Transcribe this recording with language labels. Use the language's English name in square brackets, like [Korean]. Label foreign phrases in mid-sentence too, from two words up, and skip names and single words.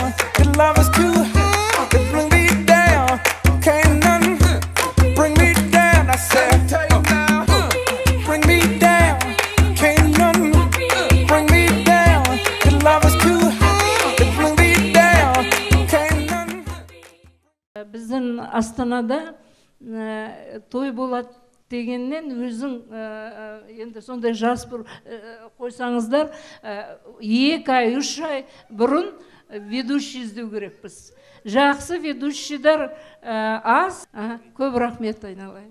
[English] Your love is too hot to bring me down. Can't none bring me down. I said, bring me down, can't none bring me down. Your love is too hot to bring me down. Can't none. [Kazakh] Біздің Астанада той болады дегеннен өзің енді сондай жас бір қойсаңыздар 2 ай, 3 ай бұрын ведущий іздеу керекпіз. Жақсы ведущийлер аз. Көп рахмет айналайын.